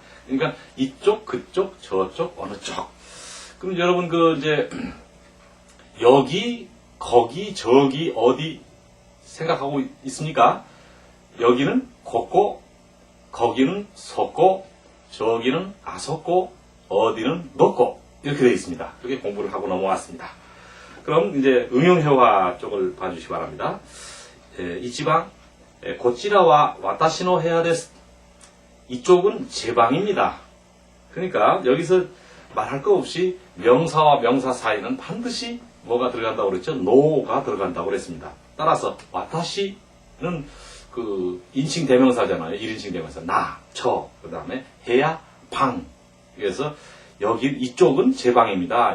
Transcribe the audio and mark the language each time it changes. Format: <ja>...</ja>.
<ko>그러니까 이쪽 그쪽 저쪽 어느 쪽. 그럼 여러분 그 이제 여기 거기 저기 어디 생각하고 있습니까? 여기는 걷고 거기는 섰고 저기는 아섰고 어디는 넣고 이렇게 되어 있습니다. 그렇게 공부를 하고 넘어왔습니다. 그럼 이제 응용회화 쪽을 봐주시기 바랍니다.</ko> <ja>1번 こちらは私の部屋です.</ja> <ko>이쪽은 제 방입니다. 그러니까 여기서 말할 거 없이 명사와 명사 사이는 반드시 뭐가 들어간다고 그랬죠? 노가 들어간다고 그랬습니다. 따라서 와타시는 그 인칭 대명사잖아요. 1인칭 대명사. 나, 저, 그 다음에 해야, 방. 그래서 여기 이쪽은 제 방입니다.</ko>